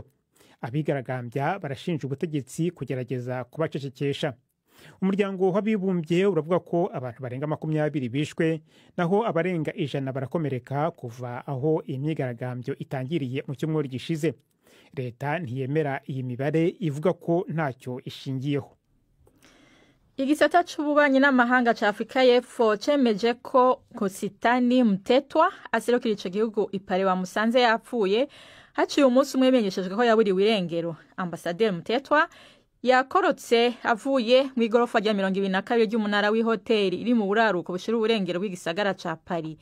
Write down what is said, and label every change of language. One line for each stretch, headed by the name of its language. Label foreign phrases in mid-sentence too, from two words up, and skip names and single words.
Kinyarwanda: Abigaragambya barashinja ubutegetsi kugerageza kubacecekesha. Umuryango w'abibumbye uravuga ko abantu barenga 20 bishwe naho abarenga 100 barakomereka kuva aho iyi myigaragambyo itangiriye mu cyumweru gishize. Leta ntiyemera iyi mibare ivuga ko ntacyo ishingiyeho.
Rundi: Igisata c'ububanyi n'amahanga ca Afrika y'Epfo cemeje ko Kositani Mtetwa aserukira ico gihugu ipare wa musanze yapfuye haciye umunsi umwe bimenyeshejwe ko yaburiwe irengero. Ambasaderi Mtetwa yakorotse avuye mu igorofa rya 22 ry'umunara w'ihoteli iri mu buraruko bushira uburengero bw'igisagara ca Paris.